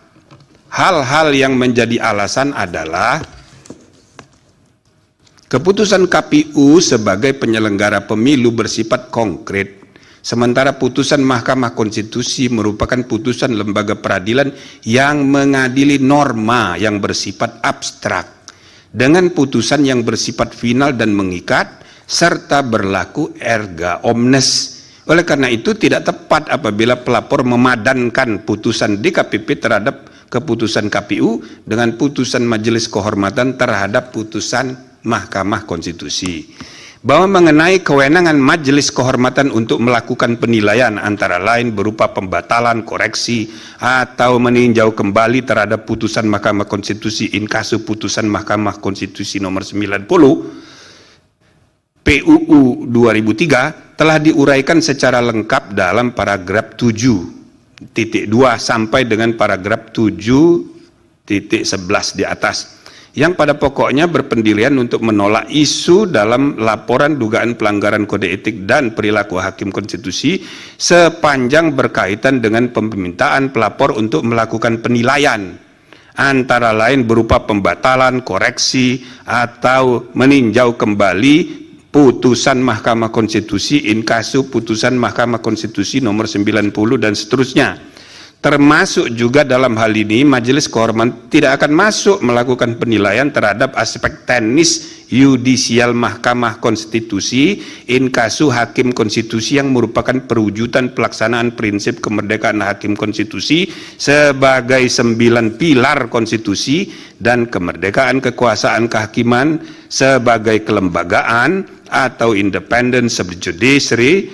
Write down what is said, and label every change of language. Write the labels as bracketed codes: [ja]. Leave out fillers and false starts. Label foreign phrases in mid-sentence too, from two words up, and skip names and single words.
[id] Hal-hal yang menjadi alasan adalah keputusan KPU sebagai penyelenggara pemilu bersifat konkret, sementara putusan Mahkamah Konstitusi merupakan putusan lembaga peradilan yang mengadili norma yang bersifat abstrak dengan putusan yang bersifat final dan mengikat serta berlaku [la] erga omnes. [id] Oleh karena itu tidak tepat apabila pelapor memadankan putusan DKPP terhadap keputusan KPU dengan putusan Majelis Kehormatan terhadap putusan Mahkamah Konstitusi. Bahwa mengenai kewenangan Majelis Kehormatan untuk melakukan penilaian antara lain berupa pembatalan, koreksi, atau meninjau kembali terhadap putusan Mahkamah Konstitusi [la] in casu [id] putusan Mahkamah Konstitusi nomor 90 PUU 2003 telah diuraikan secara lengkap dalam paragraf 7.2 sampai dengan paragraf 7.11 di atas, yang pada pokoknya berpendirian untuk menolak isu dalam laporan dugaan pelanggaran kode etik dan perilaku hakim konstitusi sepanjang berkaitan dengan permintaan pelapor untuk melakukan penilaian antara lain berupa pembatalan, koreksi, atau meninjau kembali putusan Mahkamah Konstitusi [la] in casu [id] putusan Mahkamah Konstitusi nomor 90 dan seterusnya. Termasuk juga dalam hal ini Majelis Kehormatan tidak akan masuk melakukan penilaian terhadap aspek teknis yudisial Mahkamah Konstitusi [la] in kasu [id] hakim konstitusi yang merupakan perwujudan pelaksanaan prinsip kemerdekaan hakim konstitusi sebagai 9 pilar konstitusi dan kemerdekaan kekuasaan kehakiman sebagai kelembagaan atau [en] independen judiciary.